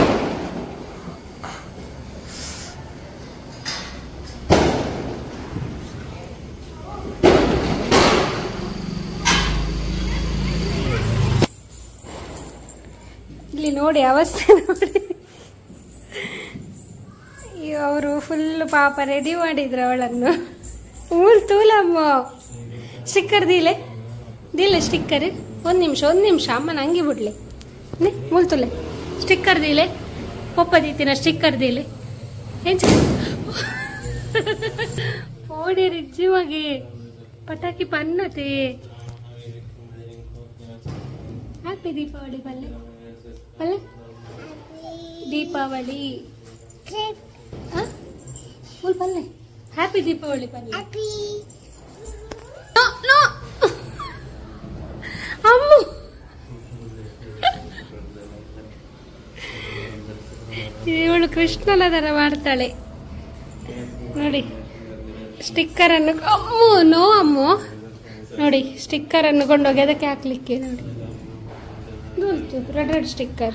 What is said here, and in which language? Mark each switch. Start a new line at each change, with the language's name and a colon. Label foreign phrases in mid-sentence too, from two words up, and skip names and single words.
Kannada: ಇಲ್ಲಿ ನೋಡಿ ಅವಸ್ಥೆ ನೋಡಿ, ಅವರು ಫುಲ್ ಪಾಪ ರೆಡಿ ಮಾಡಿದ್ರು ಅವಳನ್ನು.
Tulu: ತೂಲಮ್ಮ ಸ್ಟಿಕ್ಕರ್ ದೀಲೆ ಸ್ಟಿಕ್ಕರ್.
Kannada: ಒಂದು ನಿಮಿಷ ಅಮ್ಮ ನಂಗೆ
Tulu: ಬಿಡ್ಲೆ ಮೂಲ್ತುಲೆ ಸ್ಟಿಕ್ಕರ್ ದೀಲೆ ಪಪ್ಪ ದೀತಿನ ಸ್ಟಿಕ್ಕರ್ ದೀಲೆ ಎಂಚ ಓಡಿ ರಿಜ್ಜಿ ಮಗೆ ಪಟಾಕಿ ಪನ್ನತೆ. ಹ್ಯಾಪಿ ದೀಪಾವಳಿ ಬಲ್ಲೆ ಬಲ್ಲೆ, ದೀಪಾವಳಿ ಫುಲ್ ಬಲ್ಲೆ, ಹ್ಯಾಪಿ ದೀಪಾವಳಿ ಬಲ್ಲೆ.
Kannada: ಅಮ್ಮ ಇವಳು ಕೃಷ್ಣನ ತರ ಮಾಡ್ತಾಳೆ ನೋಡಿ. ಸ್ಟಿಕ್ಕರ್ ಅನ್ನು ಅಮ್ಮು ನೋಡಿ, ಸ್ಟಿಕ್ಕರ್ ಅನ್ನು ಕೊಂಡೋಗಿ ಅದಕ್ಕೆ ಹಾಕ್ಲಿಕ್ಕೆ ನೋಡಿ,
English: red sticker.